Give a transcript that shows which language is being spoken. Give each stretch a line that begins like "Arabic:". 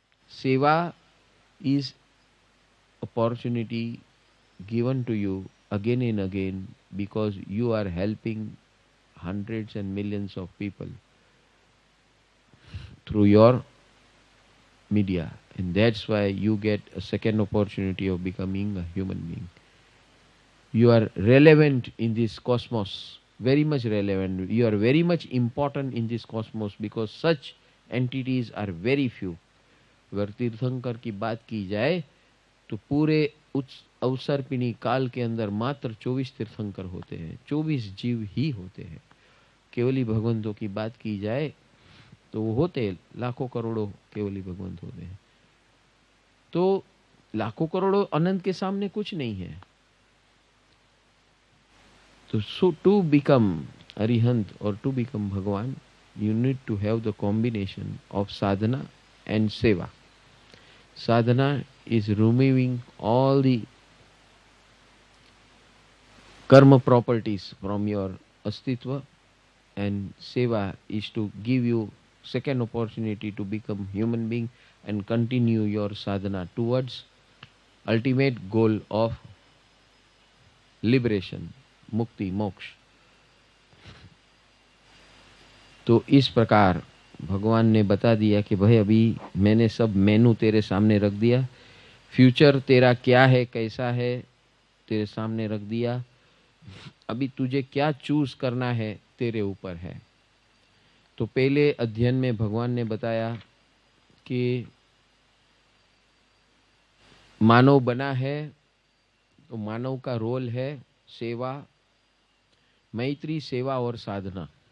English: Seva is opportunity given to you again and again because you are helping hundreds and millions of people through your media, and that's why you get a second opportunity of becoming a human being. You are relevant in this cosmos, very much relevant. You are very much important in this cosmos because such entities are very few.
Hindi: अगर तीर्थंकर की बात की जाए तो पूरे अवसर्पिणी काल के अंदर मात्र 24 तीर्थंकर होते हैं, 24 जीव ही होते हैं. केवली भगवंतों की बात की जाए तो वो होते लाखों करोड़ों केवली भगवंत होते हैं. तो लाखों करोड़ों अनंत के सामने कुछ नहीं है.
English: तो so to become Arihant और to become Bhagwan, you need to have the combination of sadhana and seva. Sadhana is removing all the karma properties from your astitva, and seva is to give you second opportunity to become human being and continue your sadhana towards ultimate goal of liberation, mukti, moksha.
Hindi: तो इस प्रकार भगवान ने बता दिया कि भाई अभी मैंने सब मेनू तेरे सामने रख दिया. फ्यूचर तेरा क्या है, कैसा है, तेरे सामने रख दिया. अभी तुझे क्या चूज करना है तेरे ऊपर है. तो पहले अध्ययन में भगवान ने बताया कि मानव बना है तो मानव का रोल है सेवा, मैत्री, सेवा और साधना.